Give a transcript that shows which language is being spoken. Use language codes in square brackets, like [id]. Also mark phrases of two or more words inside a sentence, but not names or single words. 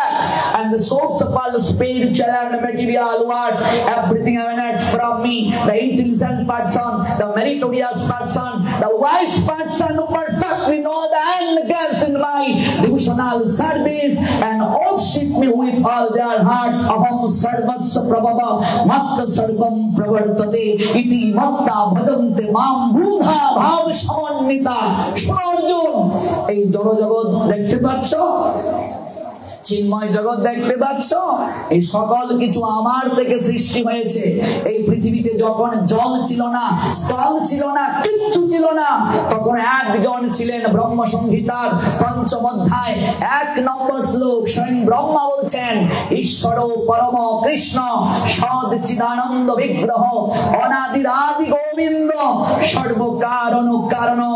[en] And the source of all spiritual and material worlds, everything emanates from me, the intelligent person, the meritorious person, the wise person who perfectly know the end gas in my devotional service and worship me with all their hearts. [sa] अहम् सर्वस्य प्रभव मत्त सर्वम् प्रवर्तते इति मत्त भजन्ते माम् बुध भाव समन्निता. Arjun, [bn] এই জড়জগৎ দেখতে পাচ্ছ, চিন্ময় জগৎ দেখতে পাচ্ছ, এই সকল কিছু আমার থেকে সৃষ্টি হয়েছে। এই পৃথিবীতে যখন জল ছিল না, স্থল ছিল না, কিচ্ছু ছিল না, তখন একজন ছিলেন। ব্রহ্ম সংহিতার ৫ম অধ্যায় ১ নম্বর শ্লোক স্বয়ং ব্রহ্মা বলছেন, [sa] ঈশ্বর পরম কৃষ্ণ সদ চিদানন্দ বিগ্রহ অনাদিরাদি গোবিন্দ সর্বকারণ কারণম।